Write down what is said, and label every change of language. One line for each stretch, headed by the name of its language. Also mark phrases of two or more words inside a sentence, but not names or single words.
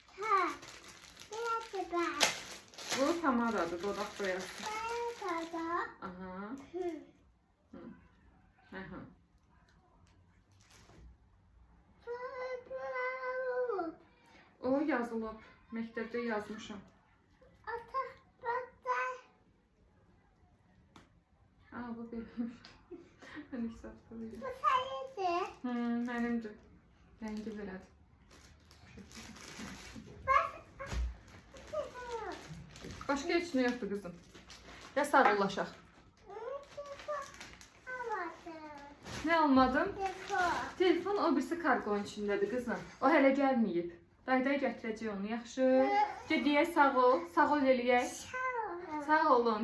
Azerbaijani: Bu pomadadır, dodaq boyası. Aha. Aha. O yazılıb. Məktəbdə yazmışam.
Turkish: Aa, bu benim. Ben ilk saftayım. Benimdir.
Azerbaijani: Rengi belədir. Başka heç nə yoxdur qızım. Ya sağollaşaq.
Turkish: Ne almadım?
Azerbaijani: Telefon o birisi kargonun içindədir qızım. O hələ gəlməyib. Dayday gətirəcək onu, yaxşı. Deyək sağ ol. Sağ ol eləyək. Sağ olun.